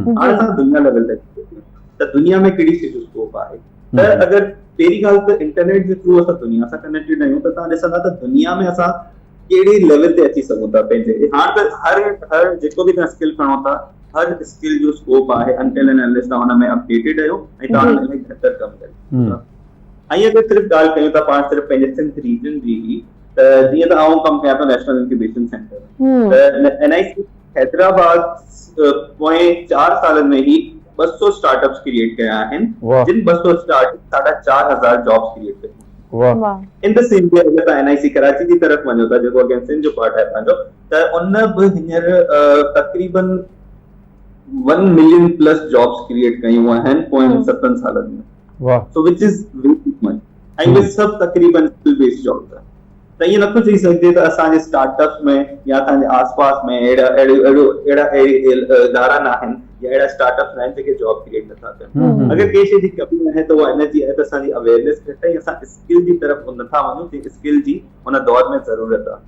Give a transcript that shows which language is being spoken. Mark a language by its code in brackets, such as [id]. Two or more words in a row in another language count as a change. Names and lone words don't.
[sd] हाणे असां दुनिया लेवल ते त दुनिया में कहिड़ी शइ जो स्कोप आहे, त अगरि पहिरीं ॻाल्हि त इंटरनेट जे थ्रू असां दुनिया सां कनेक्टेड आहियूं, त तव्हां ॾिसंदा त दुनिया में असां कहिड़े लेवल ते अची सघूं था पंहिंजे। हाणे त हर जेको बि तव्हां स्किल खणो था, हर स्किल जो स्कोप आहे, [en] until and unless [sd] तव्हां हुन में अपडेटेड आहियो ऐं तव्हां हुन में बहितर कमु करे। ऐं अगरि सिर्फ़ु ॻाल्हि कयूं था पाण सिर्फ़ु पंहिंजे सिंध रीजन जी ही, त जीअं त आउं कमु कयां थो नेशनल इंक्यूबेशन सेंटर में, त NIC हैदराबाद पोएं 4 सालनि में ई 200 [en] startups create [sd] कया आहिनि, जिन 200 स्टार्टअप 4,500 [en] jobs create [sd] कयूं। [en] In the same way [sd] अगरि तव्हां NIC कराची जी तरफ़ वञो था, जेको अगेन सिंध जो पार्ट आहे पंहिंजो, त उन बि हींअर तक़रीबन 1 [en] million plus jobs create [sd] कयूं आहिनि पोएं 7 सालनि में। [en] So which is very much, [sd] ऐं उहे सभु तक़रीबन [en] skill based jobs [sd] आहिनि। त ईअं नथो चई सघिजे त असांजे स्टार्टअप्स में या असांजे आसपास में अहिड़ा इदारा न आहिनि या अहिड़ा स्टार्टअप्स आहिनि जेके [en] job create [sd] नथा कनि। अगरि कंहिं शइ जी कमी आहे त उहा इनजी आहे त असांजी अवेयरनेस घटि आहे, असां स्किल जी तरफ़ नथा वञूं, जंहिं स्किल जी हुन दौर में ज़रूरत आहे।